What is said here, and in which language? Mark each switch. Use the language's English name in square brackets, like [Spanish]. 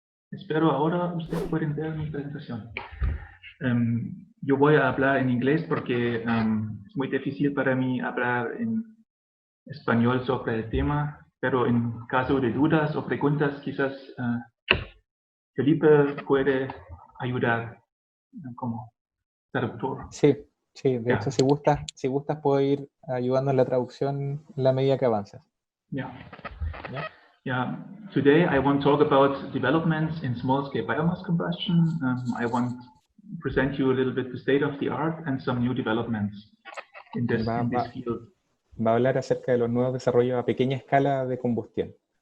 [Spanish] Espero ahora ustedes pueden ver mi presentación. Yo voy a hablar en inglés porque es muy difícil para mí hablar en español sobre el tema, pero en caso de dudas o preguntas, quizás Felipe puede ayudar como traductor. Sí, de hecho, si gustas puedo ir ayudando en la traducción en la medida que avanzas. [English] Yeah. Today I want to talk about developments in small-scale biomass combustion. I want to present you a little bit the state of the art and some new developments in this field. [Spanish] Va a hablar acerca de los nuevos desarrollos a pequeña escala de combustión.